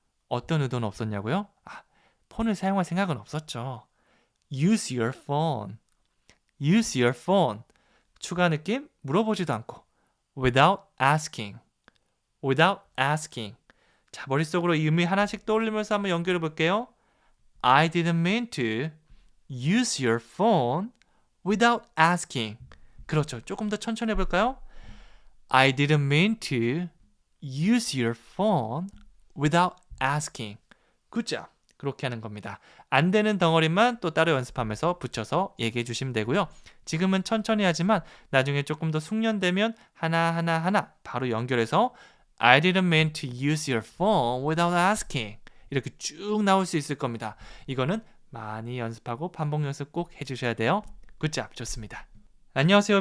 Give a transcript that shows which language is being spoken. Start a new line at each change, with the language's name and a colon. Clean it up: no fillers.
Korean: 어떤 의도는 없었냐고요? 폰을 사용할 생각은 없었죠.
English: Use your phone. Use your phone.
Korean: 추가 느낌? 물어보지도 않고.
English: Without asking. Without asking.
Korean: 자, 머릿속으로 이 의미 하나씩 떠올리면서 한번 연결해 볼게요.
English: I didn't mean to use your phone without asking.
Korean: 그렇죠. 조금 더 천천히 해볼까요?
English: I didn't mean to use your phone without asking. Good job.
Korean: 그렇게 하는 겁니다. 안 되는 덩어리만 또 따로 연습하면서 붙여서 얘기해 주시면 되고요. 지금은 천천히 하지만 나중에 조금 더 숙련되면 하나 바로 연결해서
English: I didn't mean to use your phone without asking.
Korean: 이렇게 쭉 나올 수 있을 겁니다. 이거는 많이 연습하고 반복 연습 꼭 해주셔야 돼요. 굿잡, 좋습니다. 안녕하세요.